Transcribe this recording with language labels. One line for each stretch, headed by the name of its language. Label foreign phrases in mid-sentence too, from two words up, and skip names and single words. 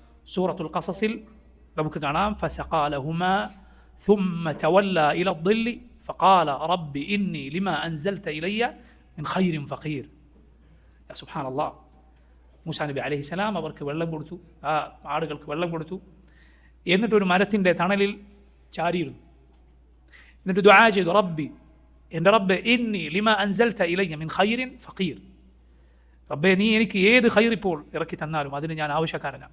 Malayalam: സൂറത്തുൽ ഖസസിൽ നമുക്ക് കാണാം,
Arabic: فسقى لهما ثم تولى إلى الظل فقال رب إني لما أنزلت إلي من خير فقير. يا سبحان الله.
Malayalam: മൂസാ നബി
Arabic: عليه السلام
Malayalam: അവർക്ക് വെള്ളം കൊടുത്തു, ആ ആടുകൾക്ക് വെള്ളം കൊടുത്തു. എന്നിട്ടൊരു മരത്തിൻ്റെ തണലിൽ ചാരിയിരുന്നു. എന്നിട്ട് ദുആ ചെയ്തു, റബ്ബി, എൻ്റെ റബ്ബെ,
Arabic: إني لما أنزلت إلي من خير فقير.
Malayalam: റബ്ബെ, നീ എനിക്ക് ഏത് ഖൈർ ഇപ്പോൾ ഇറക്കി തന്നാലും അതിന് ഞാൻ ആവശ്യക്കാരനാണ്.